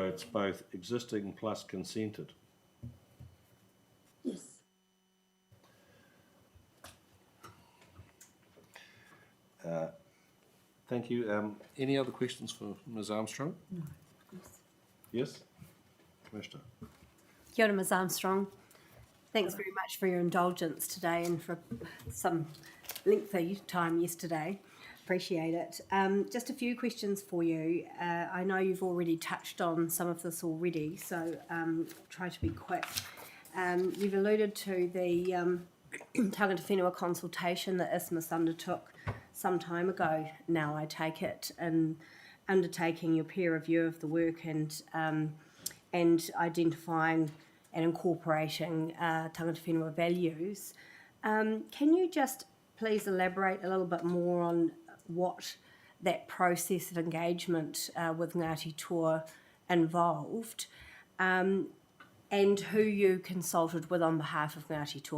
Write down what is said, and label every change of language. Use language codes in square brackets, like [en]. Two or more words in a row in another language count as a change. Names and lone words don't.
[en] It's both existing plus consented. Yes. Thank you. Any other questions for Ms. Armstrong? No. Yes, Commissioner. [mi] Kia ora, [en] Ms. Armstrong. Thanks very much for your indulgence today and for some lengthy time yesterday. Appreciate it. Just a few questions for you. I know you've already touched on some of this already, so try to be quick. You've alluded to the [mi] tangata whenua [en] consultation that ISMIS undertook some time ago now, I take it, and undertaking your peer review of the work and identifying and incorporating [mi] tangata whenua [en] values. Can you just please elaborate a little bit more on what that process of engagement with Ngāti Toa involved, and who you consulted with on behalf of Ngāti Toa?